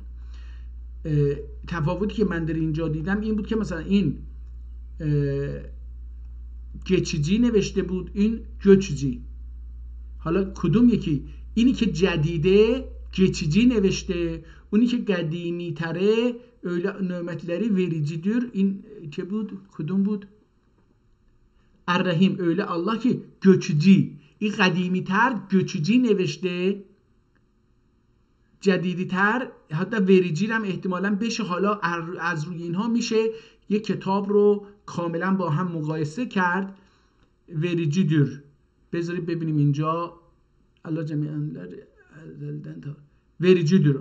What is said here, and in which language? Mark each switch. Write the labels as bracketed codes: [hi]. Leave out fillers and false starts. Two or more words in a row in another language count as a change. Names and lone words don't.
[fa] تفاوتی که من در اینجا دیدم این بود که مثلا این geçici نوشته بود، این göçücü. حالا کدوم یکی؟ اینی که جدیده geçici نوشته، اونی که قدیمی تره [tr] öyle nimetleri vericidir. [fa] این که بود؟ کدوم بود؟ الرحیم [tr] öyle Allah ki göçücü. [fa] این قدیمی تر göçücü نوشته، جدیدی تر حتی وریجی هم احتمالاً بشه. حالا از روی اینها میشه یک کتاب رو کاملا با هم مقایسه کرد. [tr] vericidir. [fa] بذارید ببینیم اینجا الله جمیعا [tr] vericidir.